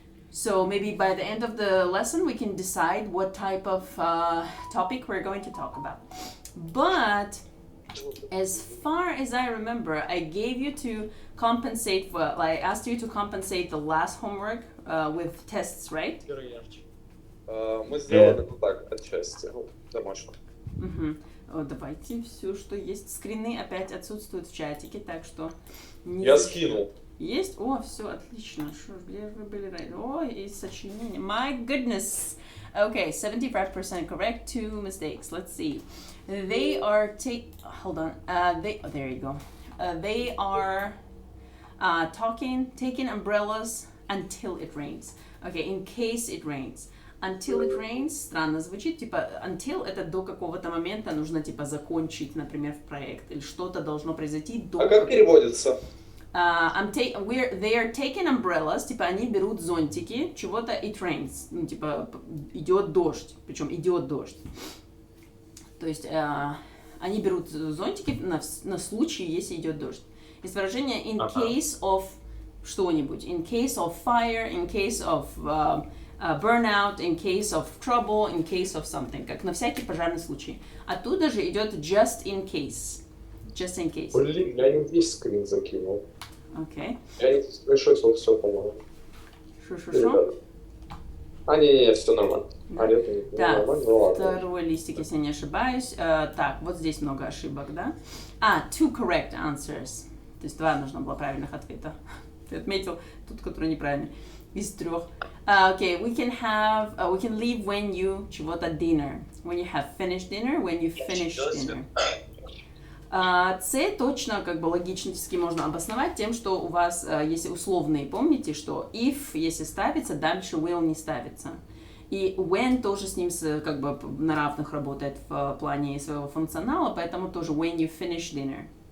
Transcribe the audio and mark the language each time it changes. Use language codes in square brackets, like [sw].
[en] So maybe by the end of the lesson, we can decide what type of topic we're going to talk about. But as far as I remember, I gave you to compensate for, like, I asked you to compensate the last homework with tests, right? [ru] Мы сделали так, отчасти, домашку. Давайте все, что есть. Скрины опять отсутствуют в чатике, так что... Я скинул. Есть? О, все, отлично. Что ж, где вы были раньше? О, и сочинение. [en] My goodness. Okay, 75% correct, 2 mistakes. Let's see. They are hold on. There you go. They are taking umbrellas until it rains. Okay, in case it rains. Until it rains, [ru] странно звучит, типа until это до какого-то момента нужно типа закончить, например, в проект, или что-то должно произойти до... А как переводится? [en] They are taking umbrellas, [ru] типа они берут зонтики, чего-то [en] it rains, [ru] ну типа идет дождь, причем идет дождь. То есть они берут зонтики на случай, если идет дождь. Есть выражение [en] in case of [ru] что-нибудь, [en] in case of fire, in case of burnout, in case of trouble, in case of something, [ru] как на всякий пожарный случай. Оттуда же идет [en] just in case. Just in case. [ru] Блин, я не весь скрин закинул. Окей. Я не решил все, по-моему. Шо? Не, все нормально. Так, нормально, ну ладно. второй листик, если не ошибаюсь. Так, вот здесь много ошибок, да? [en] 2 correct answers. [ru] То есть 2 нужно было правильных ответа. Ты отметил тот, который неправильный. Из 3. [en] Okay, we can leave when you [ru] чего-то [en] dinner. When you have finished dinner, when you finish dinner. [ru] С точно как бы логически можно обосновать тем, что у вас, если условные, помните, что if, если ставится, дальше will не ставится. И when тоже с ним как бы на равных работает в плане своего функционала, поэтому тоже [en] when you finish dinner.